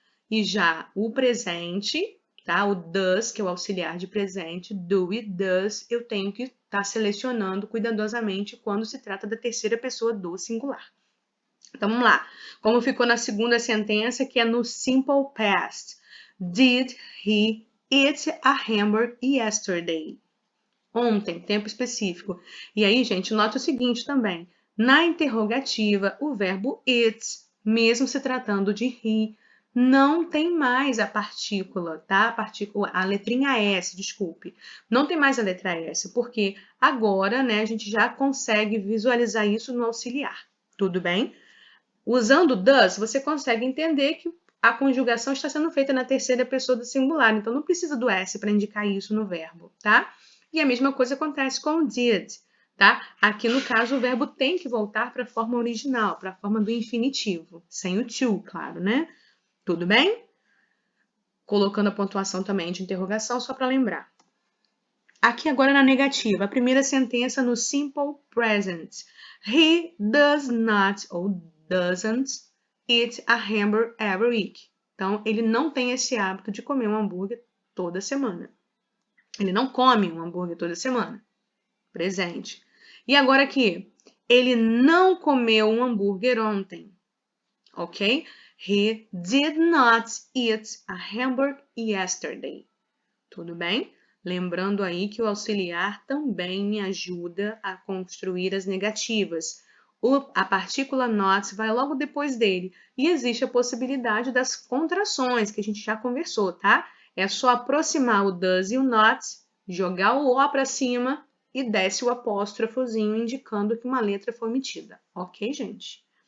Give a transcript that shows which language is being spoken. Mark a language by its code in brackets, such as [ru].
[pt] E já o presente, tá? O does, que é o auxiliar de presente, do e does, eu tenho que estar selecionando cuidadosamente quando se trata da terceira pessoa do singular. Então vamos lá. Como ficou na segunda sentença, que é no simple past. [en] Did he eat a hamburger yesterday? [pt] Ontem, tempo específico. E aí, gente, nota o seguinte também. Na interrogativa, o verbo it, mesmo se tratando de he, não tem mais a partícula, tá? A letrinha S, desculpe. Não tem mais a letra S, porque agora, né, a gente já consegue visualizar isso no auxiliar. Tudo bem? Usando does, você consegue entender que a conjugação está sendo feita na terceira pessoa do singular, então não precisa do S para indicar isso no verbo, tá? E a mesma coisa acontece com o did, tá? Aqui, no caso, o verbo tem que voltar para a forma original, para a forma do infinitivo, sem o to, claro, né? Tudo bem? Colocando a pontuação também de interrogação, só para lembrar. Aqui agora na negativa, a primeira sentença no simple present. [en] He does not ou doesn't eat a hamburger every week. [pt] Então, ele não tem esse hábito de comer um hambúrguer toda semana. Ele não come um hambúrguer toda semana. Presente. E agora aqui, ele não comeu um hambúrguer ontem. Ok? [en] He did not eat a hamburger yesterday. [pt] Tudo bem? Lembrando aí que o auxiliar também me ajuda a construir as negativas. A partícula not vai logo depois dele. E existe a possibilidade das contrações, que a gente já conversou, tá? É só aproximar o does e o not, jogar o O para cima e desce o apóstrofozinho, indicando que uma letra foi omitida. Ok, gente?